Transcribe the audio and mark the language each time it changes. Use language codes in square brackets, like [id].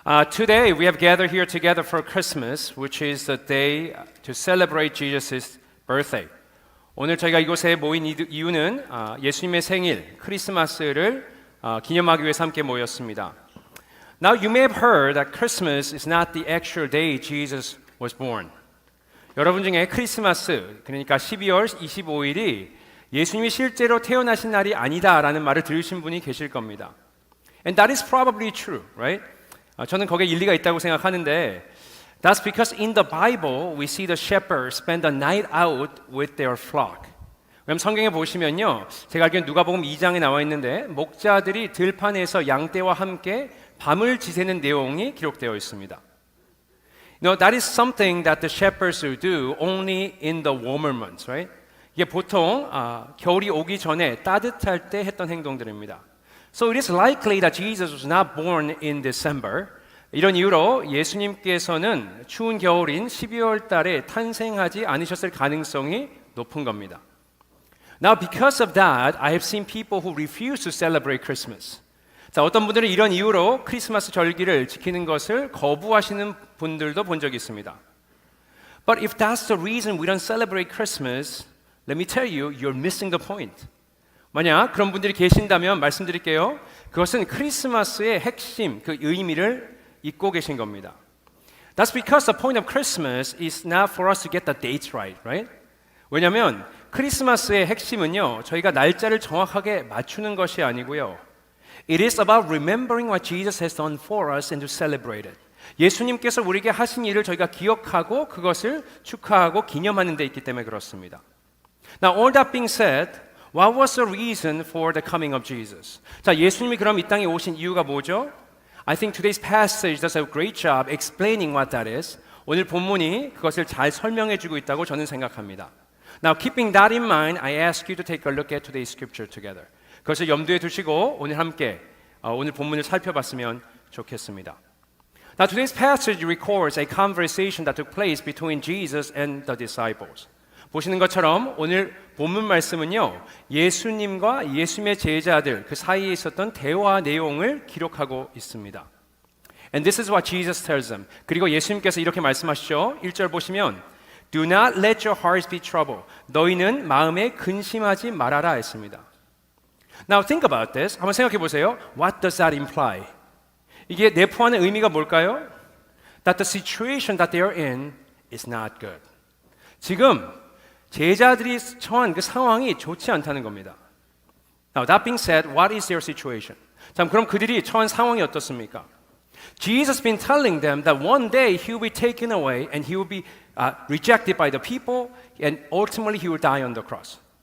[en] Today we have gathered here together for Christmas, which is the day to celebrate Jesus' birthday. [ko] 오늘 저희가 이곳에 모인 이유는 예수님의 생일, 크리스마스를 기념하기 위해서 함께 모였습니다. [en] Now you may have heard that Christmas is not the actual day Jesus was born. [ko] 여러분 중에 크리스마스, 그러니까 12월 25일이 예수님이 실제로 태어나신 날이 아니다라는 말을 들으신 분이 계실 겁니다. [en] And that is probably true, right? [ko] 저는 거기에 일리가 있다고 생각하는데 [en] That's because in the Bible we see the shepherds spend the night out with their flock. [ko] 그럼 성경에 보시면요, 제가 알기로는 누가복음 2장에 나와 있는데 목자들이 들판에서 양떼와 함께 밤을 지새는 내용이 기록되어 있습니다. [en] No, that is something that the shepherds will do only in the warmer months, right? [ko] 이게 보통 겨울이 오기 전에 따뜻할 때 했던 행동들입니다. [en] So it is likely that Jesus was not born in December. [ko] 이런 이유로 예수님께서는 추운 겨울인 12월 달에 탄생하지 않으셨을 가능성이 높은 겁니다. [en] Now because of that, I have seen people who refuse to celebrate Christmas. [ko] 자, 어떤 분들은 이런 이유로 크리스마스 절기를 지키는 것을 거부하시는 분들도 본 적이 있습니다. [en] But if that's the reason we don't celebrate Christmas, let me tell you, you're missing the point. [ko] 만약 그런 분들이 계신다면 말씀드릴게요. 그것은 크리스마스의 핵심, 그 의미를 잊고 계신 겁니다. [en] That's because the point of Christmas is not for us to get the dates right? [ko] 왜냐하면 크리스마스의 핵심은요, 저희가 날짜를 정확하게 맞추는 것이 아니고요. [en] It is about remembering what Jesus has done for us and to celebrate it. [ko] 예수님께서 우리에게 하신 일을 저희가 기억하고 그것을 축하하고 기념하는 데 있기 때문에 그렇습니다. [en] Now all that being said, what was the reason for the coming of Jesus? [ko] 자, 예수님이 그럼 이 땅에 오신 이유가 뭐죠? [en] I think today's passage does a great job explaining what that is. [ko] 오늘 본문이 그것을 잘 설명해 주고 있다고 저는 생각합니다. [en] Now keeping that in mind, I ask you to take a look at today's scripture together. [ko] 그것을 염두에 두시고 오늘 함께 오늘 본문을 살펴봤으면 좋겠습니다. [en] Now today's passage records a conversation that took place between Jesus and the disciples. [ko] 보시는 것처럼 오늘 본문 말씀은요, 예수님과 예수님의 제자들 그 사이에 있었던 대화 내용을 기록하고 있습니다. [en] And this is what Jesus tells them. [ko] 그리고 예수님께서 이렇게 말씀하시죠. 1절 보시면 [en] Do not let your hearts be troubled. [ko] 너희는 마음에 근심하지 말아라 했습니다. [en] Now think about this. [ko] 한번 생각해 보세요. [en] What does that imply? [ko] 이게 내포하는 의미가 뭘까요? [en] That the situation that they are in is not good. [ko] 지금 제자들이 처한 그 상황이 좋지 않다는 겁니다. [en] Now that being said, what is their situation? [ko] 자, 그럼 그들이 처한 상황이 어떻습니까? [en] Jesus has been telling them that one day he will be taken away and he will be rejected by the people and ultimately he will die on the cross.